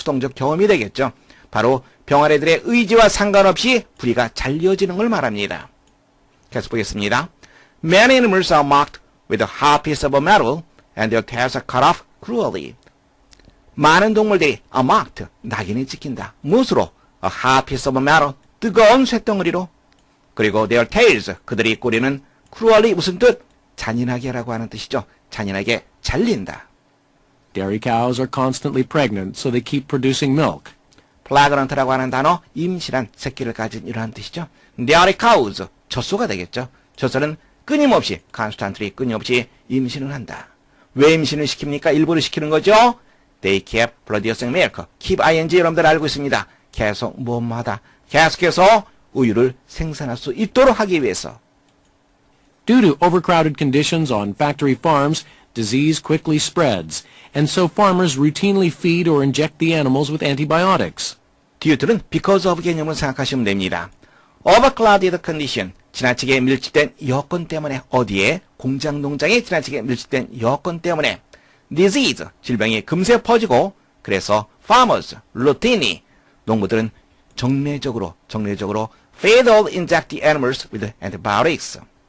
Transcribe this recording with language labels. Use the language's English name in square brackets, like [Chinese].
[Korean] 수동적 경험이 되겠죠. 바로 병아리들의 의지와 상관없이 부리가 잘 이어지는 걸 말합니다. 계속 보겠습니다. [English] Many animals are marked with a hard piece of metal and their tails are cut off cruelly. [Korean] 많은 동물들이 [English] are marked, [Korean] 낙인이 찍힌다. 무엇으로? [English] A hard piece of metal, [Korean] 뜨거운 쇳덩어리로. 그리고 [English] their tails, [Korean] 그들의 꼬리는 cruelly 무슨 뜻? 잔인하게라고 하는 뜻이죠. 잔인하게 잘린다. [English] Dairy cows are constantly pregnant, so they keep producing milk. [Korean] 플라그런트라고 하는 단어, 임신한 새끼를 가진 이러한 뜻이죠. dairy cows, 젖소가 되겠죠. 젖소는 끊임없이, constantly 끊임없이 임신을 한다. 왜 임신을 시킵니까? 일부러 시키는 거죠. [English] They keep producing milk. [Korean] keep ing 여러분들 알고 있습니다. 계속 뭐뭐하다. 계속해서 우유를 생산할 수 있도록 하기 위해서. [English] Due to overcrowded conditions on factory farms, disease quickly spreads, and so farmers routinely feed or inject the animals with antibiotics. [Korean] due는 because of 개념을 생각하시면 됩니다. [English] overcrowded condition, [Korean] 지나치게 밀집된 여건 때문에 어디에? 공장 농장에 지나치게 밀집된 여건 때문에 disease, 질병이 금세 퍼지고 그래서 farmers, routinely, 농부들은 정례적으로 [English] feed or inject the animals with antibiotics.